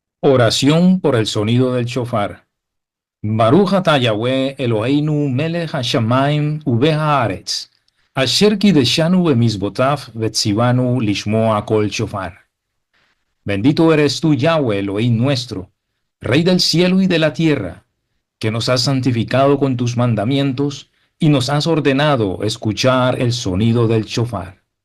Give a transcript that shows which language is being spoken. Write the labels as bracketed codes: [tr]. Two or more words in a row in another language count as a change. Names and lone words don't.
[es] Oración por el sonido del shofar. [he] ברוך אתה יהוה אלהינו מלך השמים ובהארץ, אשר קדשנו במצותיו וצונו לשמוע קול שופר. [es] Bendito eres tú, Yahweh, Elohim nuestro, Rey del cielo y de la tierra, que nos has santificado con tus mandamientos y nos has ordenado escuchar el sonido del shofar.